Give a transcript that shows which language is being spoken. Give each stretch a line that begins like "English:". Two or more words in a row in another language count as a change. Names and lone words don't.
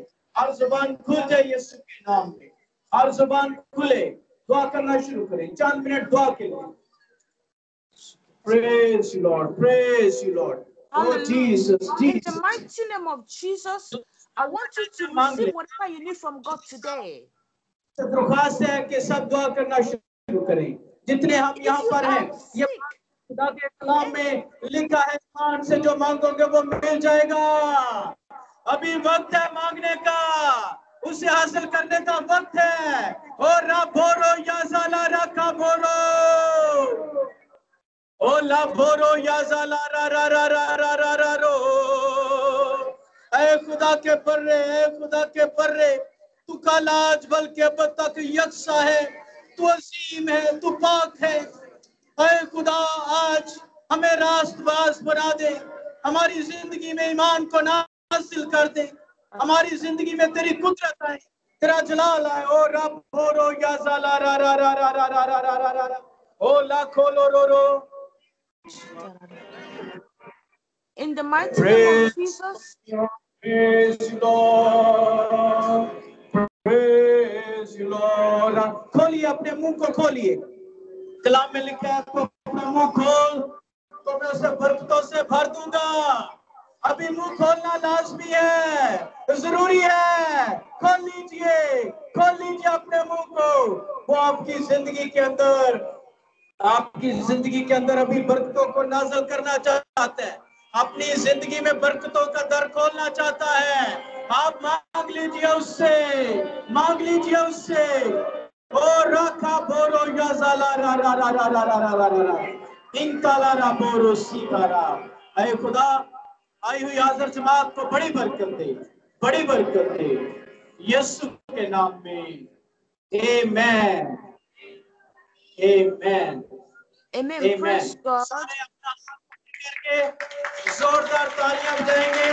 Hindi: हर जुबान खुल जाए यीशु के नाम में। हर जुबान खुले, दुआ करना शुरू करें। 4 मिनट दुआ के लिए।
English: Praise you, Lord. Praise you, Lord. Oh, Jesus, In Jesus. the mighty name of Jesus, I want you to receive whatever you need from God today.
Hindi: दरख्वास्त है कि सब दुआ करना शुरू करें। जितने हम यहाँ पर हैं, ये खुदा के कलाम में लिखा है, ईमान से जो मांगोगे वो मिल जाएगा। अभी वक्त है मांगने का, उसे हासिल करने का वक्त है। और रा बोरो या ज़ाला रखा बोरो, ओ ला बोरो या ज़ाला रा रा रा रा रा रा रा रो। ऐ खुदा के बर्रे, ऐ खुदा के बर्रे, तू कालाज बल्कि अब तक यकसा है, तू अजीम है, तू पाक है। ऐ खुदा आज हमें रास्तबाज बना दे, हमारी जिंदगी में ईमान को नासिल कर दे, हमारी जिंदगी में तेरी कुदरत आए, तेरा जलाल आए। ओ रब बोरो या ज़ाला रा रा रा रा रा रा रा रा रा रा, ओ ला खोलो रो रो।
English: In the mighty name of Jesus. Praise you, Lord. Praise you, Lord.
Hindi: खोलिए अपने मुंह को, खोलिए। कलाम में लिखा है, तो अपना मुंह खोल तो मैं उसे बरकतों से भर दूंगा। अभी मुंह खोलना लाजमी है, जरूरी है। खोल लीजिए अपने मुंह को। वो आपकी जिंदगी के अंदर अभी बरकतों को नाज़िल करना चाहता है, अपनी जिंदगी में बरकतों का दर खोलना चाहता है। आप मांग लीजिए उससे। ओ रखा बोरो या ज़ाला रा रा रा रा रा रा रा रा रा, इंकाला रा बोरो सीकारा। ऐ खुदा, आई हुई हाज़िर जमात को बड़ी बरकत दे यीशु के नाम में। आमेन, आमेन,
English: Amen. Praise God.
Hindi: सारे अपना करके जोरदार तालियां बजाएंगे।